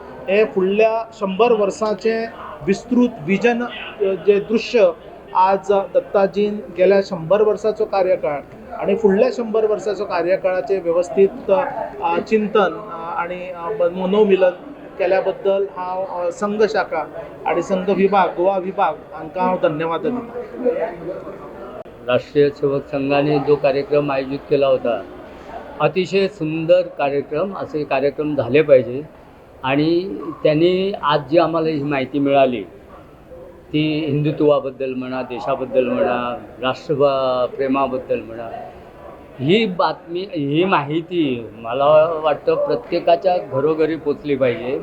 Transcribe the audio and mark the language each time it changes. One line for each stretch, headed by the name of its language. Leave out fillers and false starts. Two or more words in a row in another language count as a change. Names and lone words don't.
Konkani: हे फुडल्या 100 वर्सांचें विस्तृत विजन जे दृश्य आज दत्ताजीन गेल्या 100 वर्साचो कार्यकाळ आणि फुडल्या 100 वर्साचो कार्यकाळाचे व्यवस्थीत चिंतन आणि मनोमिलन केल्या बद्दल हांव संघ शाखा आणि संघ विभाग गोवा विभाग हांकां हांव धन्यवाद दिता.
Marathi: राष्ट्रीय सेवक संघाने जो कार्यक्रम आयोजित केला होता, अतिशय सुंदर कार्यक्रम, असे कार्यक्रम झाले पाहिजे. आणि त्यांनी आज जी आम्हाला ही माहिती मिळाली ती हिंदुत्वाबद्दल म्हणा, देशाबद्दल म्हणा, राष्ट्रप्रेमाबद्दल म्हणा, ही बातमी, ही माहिती मला वाटतं प्रत्येकाच्या घरोघरी पोचली पाहिजे.